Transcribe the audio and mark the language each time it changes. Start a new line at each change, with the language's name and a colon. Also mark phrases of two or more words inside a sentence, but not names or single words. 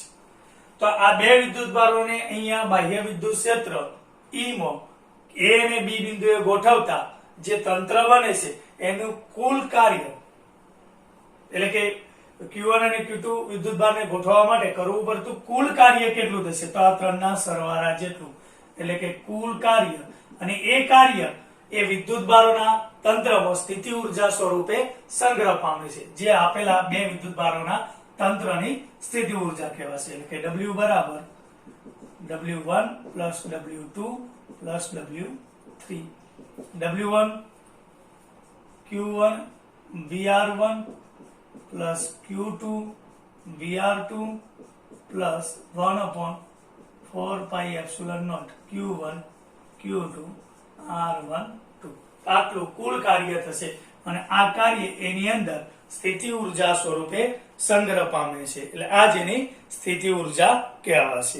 Gujarati: તો આ બે વિદ્યુતભારોને અહીંયા બાહ્ય વિદ્યુત ક્ષેત્ર E માં A અને B બિંદુએ ગોઠવતા જે તંત્ર બને છે એનું કુલ કાર્ય, એટલે કે Q1 અને Q2 વિદ્યુતભારને ગોઠવવા માટે કરવું પડતું કુલ કાર્ય કેટલું થશે? તો આ ત્રણના સરવાળા જેટલું, એટલે કે કુલ કાર્ય, અને એ કાર્ય એ વિદ્યુતભારોના તંત્રમાં સ્થિતિ ઊર્જા સ્વરૂપે સંગ્રહ પામે છે, જે આપેલા બે વિદ્યુતભારોના તંત્રની સ્થિતિ ઊર્જા કહેવાશે. એટલે કે W બરાબર W1 plus W2 plus W3. W1 Q1 VR1 plus Q2 VR2 plus 1/4πε0 Q1 Q2 R12. આટલું કુલ કાર્ય થશે, અને આ કાર્ય એની અંદર સ્થિતિ ઊર્જા સ્વરૂપે સંગ્રહ પામે છે, એટલે આ જેની સ્થિતિ ઊર્જા કહેવાશે.